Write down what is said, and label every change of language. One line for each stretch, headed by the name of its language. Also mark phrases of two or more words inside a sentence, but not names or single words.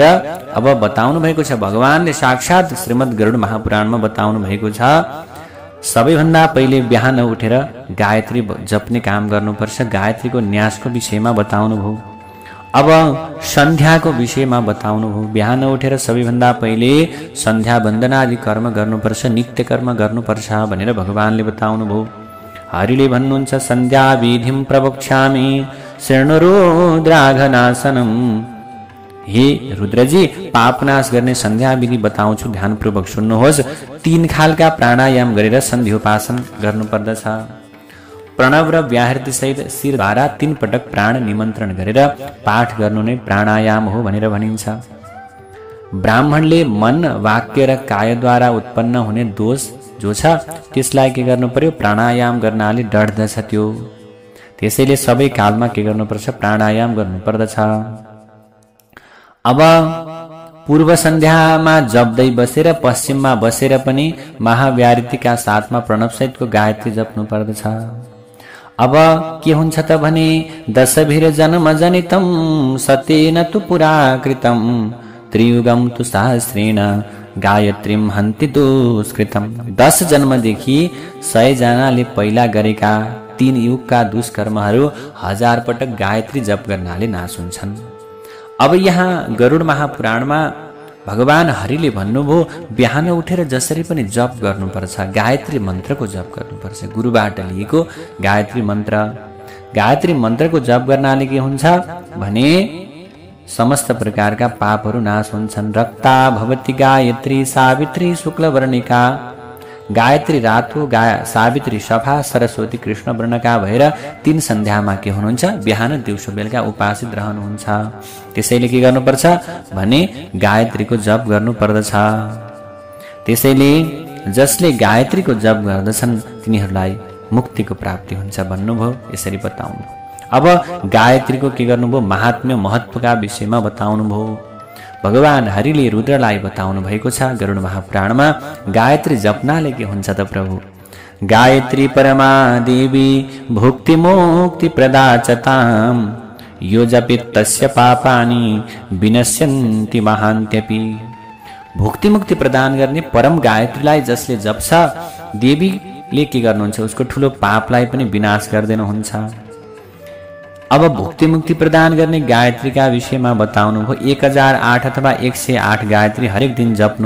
Nepali: अब बताउनु भएको छ भगवानले साक्षात श्रीमद् गरुड महापुराणमा बताउनु भएको छ सबैभन्दा पहिले बिहान उठेर गायत्री जप्ने काम गर्नुपर्छ। गायत्रीको न्यासको विषयमा बताउनुभयो। अब सन्ध्याको विषयमा बताउनुभयो। बिहान उठेर सबैभन्दा पहिले सन्ध्या वन्दना आदि कर्म गर्नुपर्छ, नित्य कर्म गर्नुपर्छ भनेर भगवानले बताउनुभयो। हरिले भन्नुहुन्छ
Sanskrit: सन्ध्या विधिम प्रवक्ष्यामि शृणुरुद्राघनासनम।
Nepali: हे रुद्रजी पापनाश गर्ने सन्ध्या विधि बताउँछु, ध्यानपूर्वक सुन्नुहोस्। 3 खालका प्राणायाम गरेर सन्ध्योपासन गर्नुपर्दछ। प्रणव र व्याहृति सहित शिरद्वारा 3 पटक प्राण निमन्त्रण गरेर पाठ गर्नु नै प्राणायाम हो भनेर भनिन्छ। ब्राह्मणले मन वाक्य र कायद्वारा उत्पन्न हुने दोष जो छ त्यसलाई के गर्नु पर्यो प्राणायाम गर्नाले डढ्दछ त्यो। त्यसैले सबै कालमा के गर्नुपर्छ प्राणायाम गर्नुपर्दछ। अब पूर्व सन्ध्यामा जप्दै बसेर पश्चिममा बसेर पनि महाव्याहृतिका साथमा प्रणवसहितको गायत्री जप्नु पर्दछ। अब के हुन्छ त भने
Sanskrit: दशभिर जन्म जनितम सतेन तु पुरा कृतम त्रियुगम तु सहस्रेण गायत्रीम हन्ति दुष्कृतम।
Nepali: 10 जन्मदेखि 100 जनाले पहिला गरेका 3 युगका दुष्कर्महरू 1000 पटक गायत्री जप गर्नाले नाश हुन्छन्। अब यहाँ गरुड महापुराणमा भगवान हरिले भन्नुभयो बिहान उठेर जसरी पनि जप गर्नुपर्छ, गायत्री मन्त्रको जप गर्नुपर्छ। गुरुबाट लिएको गायत्री मन्त्र, गायत्री मन्त्रको जप गर्नाले के हुन्छ भने समस्त प्रकारका पापहरू नाश हुन्छन्।
Sanskrit: रक्ता भवति गायत्री सावित्री शुक्लवर्णिका।
Nepali: गायत्री रातो, सावित्री सफा, सरस्वती कृष्ण वर्णका भएर 3 सन्ध्यामा के हुनुहुन्छ बिहान दिउँसो बेलुका उपासित रहनुहुन्छ। त्यसैले के गर्नुपर्छ भने गायत्रीको जप गर्नु पर्दछ। त्यसैले जसले गायत्रीको जप गर्दछन् तिनीहरूलाई मुक्तिको प्राप्ति हुन्छ भन्नुभयो। यसरी बताउनु। अब गायत्रीको के गर्नुभयो महात्म्य महत्वका विषयमा बताउनुभयो। भगवान हरिले रुद्रलाई बताउनु भएको छ गरुड महापुराणमा गायत्री जप्नाले के हुन्छ त प्रभु।
Sanskrit: गायत्री परमा देवी भुक्ति मुक्ति प्रदा चताम यो जपित तस्य पापानि विनश्यन्ति महान्त्यपि।
Nepali: भुक्ति मुक्ति प्रदान गर्ने परम गायत्रीलाई जसले जप्छ देवीले के गर्नुहुन्छ उसको ठुलो पापलाई पनि विनाश गरिदिनुहुन्छ। अब भुक्ति मुक्ति प्रदान गर्ने गायत्रीका विषयमा बताउनु भयो। 1008 अथवा 108 गायत्री हरेक दिन जप्नु।